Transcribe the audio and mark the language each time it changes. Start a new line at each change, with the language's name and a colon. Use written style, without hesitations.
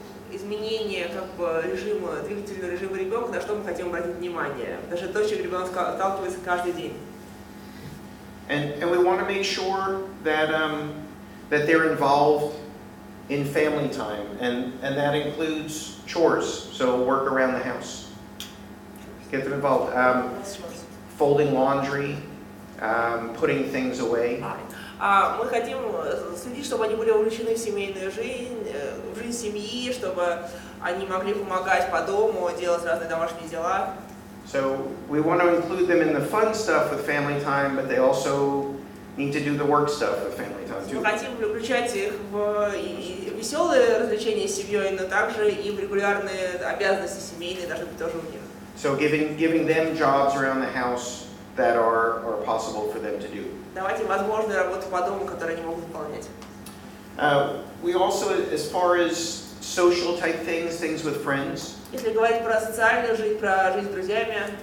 Russian: Изменение режима, двигательного режима ребенка, на что мы хотим обратить внимание. Даже то, с чем ребенок сталкивается каждый день.
English: And we want to make sure that they're involved in family time, and that includes chores, so work around the house. Get them involved. Folding laundry, putting things away.
Russian: Мы хотим следить, чтобы они были увлечены в семейную жизнь, в жизнь семьи, чтобы они могли помогать по дому, делать разные домашние дела.
English: So we want to include them in the fun stuff with family time, but they also need to do the work stuff with family time too.
Russian: Мы хотим включать их в веселые развлечения с семьей, но также и в регулярные обязанности семейные должны быть тоже у них.
English: So giving them jobs around the house that are possible for them to do.
Russian: Давать им возможную работу по дому, которую они могут выполнять.
English: We also, as far as social type things with friends.
Russian: Если говорить про социальную жизнь, про жизнь с друзьями,